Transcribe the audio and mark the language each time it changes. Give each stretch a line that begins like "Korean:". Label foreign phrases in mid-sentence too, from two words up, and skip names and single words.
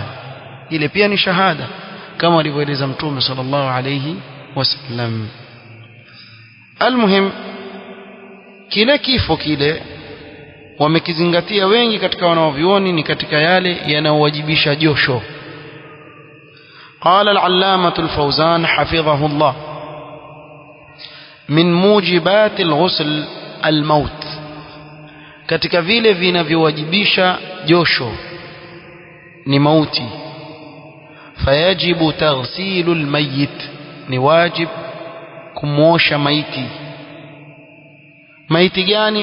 Swahili: Ile pia ni shahada kama alivyoeleza Mtume
Arabic: صلى الله عليه وسلم.
Swahili: Almuhim, kile kifo kile wamekizingatia wengi katika wanaovioni ni katika yale yanayowajibisha josho.
Arabic: قال العلامة الفوزان حفظه الله من موجبات الغسل الموت,
Swahili: katika vile vinavyowajibisha josho ni mauti.
Arabic: فيجب تغسيل الميت,
Swahili: ni wajib kumosha maiti. Maiti gani?